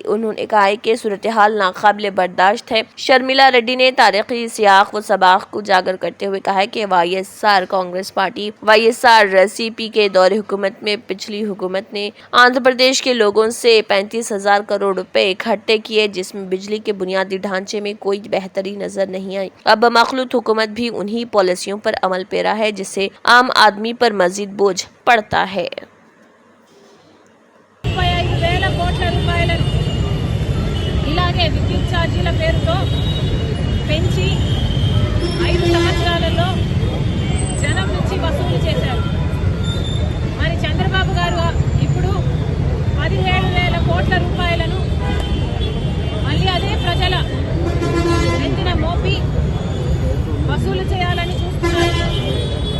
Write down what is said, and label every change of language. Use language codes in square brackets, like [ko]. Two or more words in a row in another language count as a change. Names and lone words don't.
[ur] انہوں نے کہا کہ صورتحال ناقابل برداشت ہے۔ شرمیلا ریڈی نے تاریخی سیاق و سباق کو اجاگر کرتے ہوئے کہا کہ وائی ایس آر کانگریس پارٹی وائی ایس آر سی پی کے دور حکومت میں پچھلی حکومت نے آندھرا پردیش کے لوگوں سے 35,000 کروڑ روپے اکٹھے کیے، جس میں بجلی کے بنیادی ڈھانچے میں کوئی بہتری نظر نہیں آئی۔ اب مخلوط حکومت بھی انہی پالیسیوں پر عمل پیرا ہے جس سے عام آدمی پر مزید بوجھ پڑتا ہے۔ [te] 35,000 కోట్ల రూపాయలను ఇలాగే విద్యుత్ ఛార్జీల పేరుతో పెంచి 5 సంవత్సరాలలో జనం నుంచి వసూలు చేశారు। మరి చంద్రబాబు గారు ఇప్పుడు 17,000 కోట్ల రూపాయలను మళ్ళీ అదే ప్రజల నెత్తిన మోపి వసూలు చేయాలని చూస్తున్నారు।